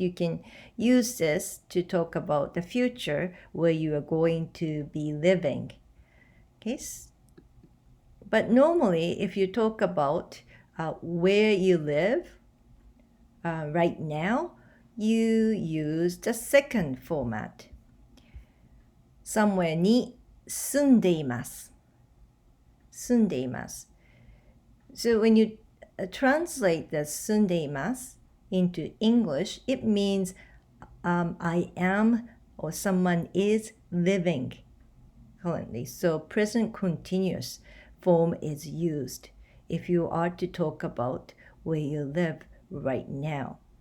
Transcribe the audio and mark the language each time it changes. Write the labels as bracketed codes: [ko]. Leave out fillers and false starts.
[en] You can use this to talk about the future where you are going to be living. Okay? But normally, if you talk about where you live right now, you use the second format. [ja] somewhere に住んでいます。住んでいます。 [en] So when you translate the 住んでいます into English, it means I am or someone is living currently. So present continuous form is used if you are to talk about where you live right now.